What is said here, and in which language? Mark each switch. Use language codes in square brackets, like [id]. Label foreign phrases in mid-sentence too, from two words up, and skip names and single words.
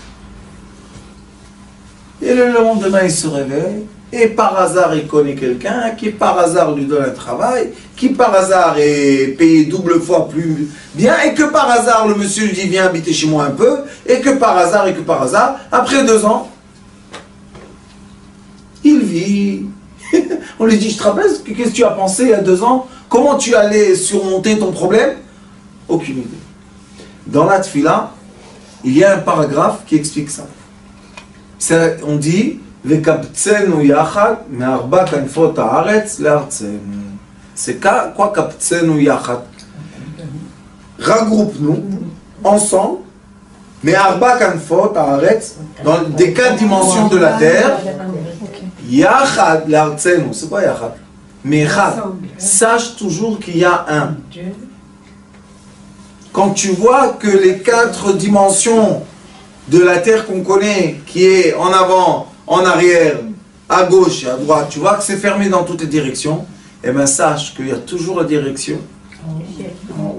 [fr] Et le lendemain, il se réveille, et par hasard, il connaît quelqu'un, qui par hasard lui donne un travail, qui par hasard est payé double fois plus bien, et que par hasard, le monsieur lui dit, viens habiter chez moi un peu, et que par hasard, après 2 ans, il vit. On lui dit, je te rappelle, qu'est-ce que tu as pensé il y a 2 ans? Comment tu allais surmonter ton problème? Aucune idée. Dans la Tfila, il y a un paragraphe qui explique ça. On dit, [he] וקבצנו יחד מארבע כנפות הארץ לארצנו. [fr] C'est quoi [he] קבצנו יחד? [fr] Regroupe-nous, ensemble, [he] מארבע כנפות הארץ, [fr] dans des 4 dimensions de la terre. [he] יחד לארצנו, [fr] c'est quoi Yachad? Mechad. Sache toujours qu'il y a un. Quand tu vois que les 4 dimensions de la terre qu'on connaît, qui est en avant, en arrière, à gauche et à droite, tu vois que c'est fermé dans toutes les directions, eh bien sache qu'il y a toujours la direction en haut.